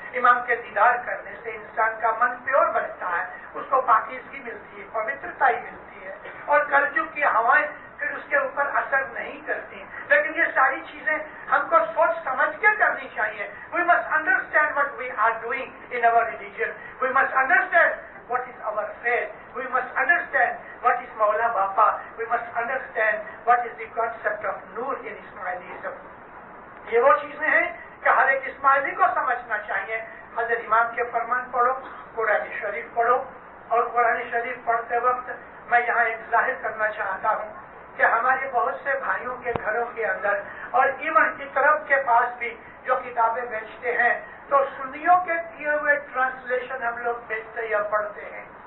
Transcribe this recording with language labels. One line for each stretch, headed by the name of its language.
Urdu: امام کے دیدار کرنے سے انسان کا من پیور بنتا ہے, اس کو پاکیزگی ملتی ہے, پوترتا ہی ملتی ہے, اور کلجگ کی ہوائیں پھر اس کے اوپر اثر نہیں کرتی. لیکن یہ ساری چیزیں ہم کو سوچ سمجھ کے کرنی چاہیے.
English: We must understand what we are doing in our religion. We must understand what is our faith. We must understand what is Maula Bapa. We must understand what is the concept of Noor in Ismailism.
Urdu: یہ وہ چیزیں ہیں کہ ہر ایک اسماعیلی کو سمجھنا چاہیے. حضرت امام کے فرمان پڑھو, قرآن شریف پڑھو, اور قرآن شریف پڑھتے وقت میں یہاں ایک ظاہر کرنا چاہتا ہوں کہ ہمارے بہت سے بھائیوں کے گھروں کے اندر اور ایون کی طرف کے پاس بھی جو کتابیں بیچتے ہیں تو سنیوں کے کیے ہوئے ٹرانسلیشن ہم لوگ بیچتے یا پڑھتے ہیں.